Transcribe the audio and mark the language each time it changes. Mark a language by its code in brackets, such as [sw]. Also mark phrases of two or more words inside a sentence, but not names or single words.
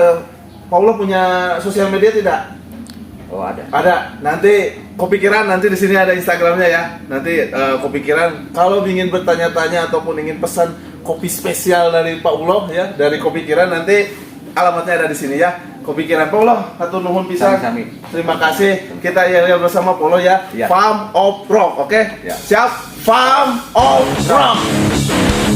[id] Paulo punya sosial media tidak? Oh, ada. Ada. Nanti Kopikiran nanti di sini ada Instagramnya ya. Nanti Kopikiran kalau ingin bertanya-tanya ataupun ingin pesan kopi spesial dari Pak Ulo ya, dari Kopikiran nanti alamatnya ada di sini ya. Kopikiran Pak Ulo, [su] hatur nuhun pisan. [id] Sami-sami. Terima kasih. Kita yel bersama Polo ya. Ya. Farm of Rock, oke? Ya. Siap. Farm of Rock.